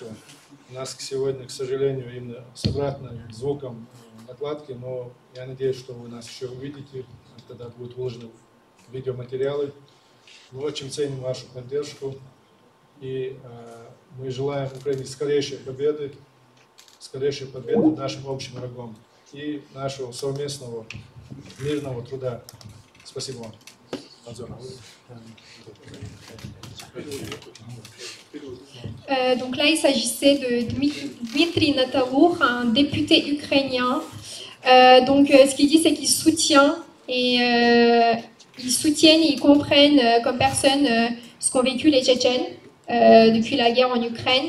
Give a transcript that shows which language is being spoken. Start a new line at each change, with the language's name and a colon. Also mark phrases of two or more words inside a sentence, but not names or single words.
Russian: У нас сегодня, к сожалению, именно с обратным звуком накладки, но я надеюсь, что вы нас еще увидите, тогда будут вложены видеоматериалы. Мы очень ценим вашу поддержку, и мы желаем Украине скорейшей победы над нашим общим врагом и нашего совместного мирного труда. Спасибо вам.
French: Donc là, il s'agissait de Dmitry Natalour, un député ukrainien. Ce qu'il dit, c'est qu'il soutient et ils soutiennent et ils comprennent comme personne ce qu'ont vécu les Tchétchènes depuis la guerre en Ukraine.